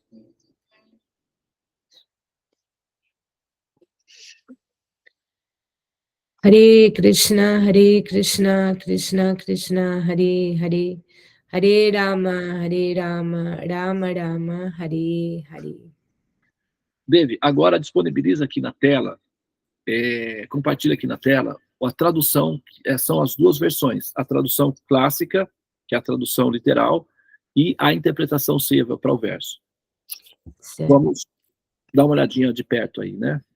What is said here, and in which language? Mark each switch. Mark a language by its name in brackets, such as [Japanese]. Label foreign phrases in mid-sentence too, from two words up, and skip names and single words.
[Sanskrit] Hare Krishna, Krishna Krishna, Hare Hare, Hare Rama, Rama Rama, Hare Hare. [Portuguese] Dave, agora disponibiliza aqui na tela, compartilha aqui na tela, a tradução, são as duas versões, a tradução clássica, que é a tradução literal, e a interpretação seva para o verso. Certo. Vamos dar uma olhadinha de perto aí, né?